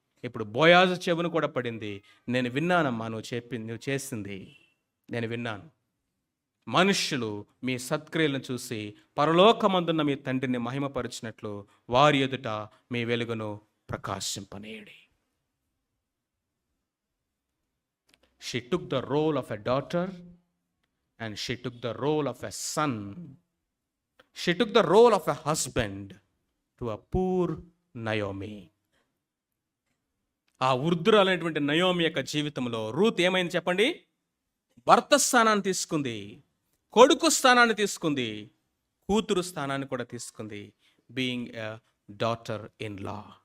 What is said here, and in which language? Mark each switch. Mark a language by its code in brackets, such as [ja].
[te] ఇప్పుడు బోయాజు చెవును కూడా పడింది. నేను విన్నానమ్మా, నువ్వు చేసింది నేను విన్నాను. మనుష్యులు మీ సత్క్రియలను చూసి పరలోకమందున్న మీ తండ్రిని మహిమపరిచినట్లు వారి ఎదుట మీ వెలుగును ప్రకాశింపనేయండి. [en] She took the role of a daughter and she took the role of a son. She took the role of a husband to a poor Naomi. [te] ఆ వృద్ధురాలైనటువంటి నయోమి యొక్క జీవితంలో రూత్ ఏమైంది చెప్పండి? భర్త స్థానాన్ని తీసుకుంది, కొడుకు స్థానాన్ని తీసుకుంది, కూతురు స్థానాన్ని కూడా తీసుకుంది. [en] Being a daughter in law.